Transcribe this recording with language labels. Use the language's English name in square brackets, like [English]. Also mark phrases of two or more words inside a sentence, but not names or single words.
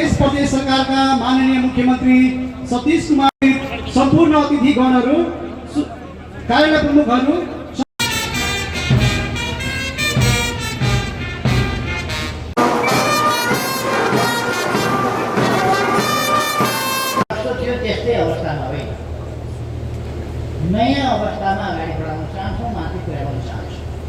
[Nepali] प्रदेश सरकार का माननीय मुख्यमंत्री सतीश कुमार, संपूर्ण अतिथिगणहरू, कार्यालय प्रमुखहरू, त्यस्तै अवस्थामा होइन, नयाँ अवस्थामा अगाडि बढाउन चाहन्छौँ, माथि पुर्याउन चाहन्छौँ।